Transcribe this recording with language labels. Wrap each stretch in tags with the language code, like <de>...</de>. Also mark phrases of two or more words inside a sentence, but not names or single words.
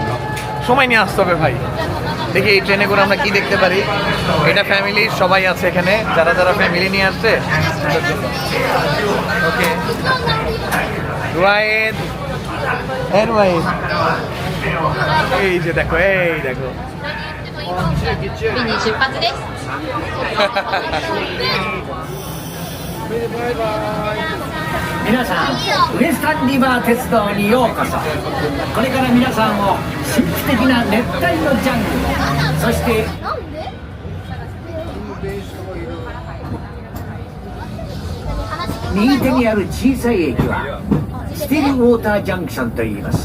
<bn>সময় নিয়ে আসতে হবে ভাই। দেখি এই ট্রেনে করে আমরা কি দেখতে পারি। এটা ফ্যামিলির সবাই আছে এখানে, যারা যারা ফ্যামিলি নিয়ে আসছে। ওকে রুয়ায়েদ, রুয়ায়েদ, এই যে দেখো, এই দেখো।</bn> <ja>便に出発です。皆さん、ウエスタンリバー鉄道にようこそ。これから皆さんを神秘的な熱帯のジャングル、そして右手にある小さい駅はスティルウォータージャンクションと言います。</ja>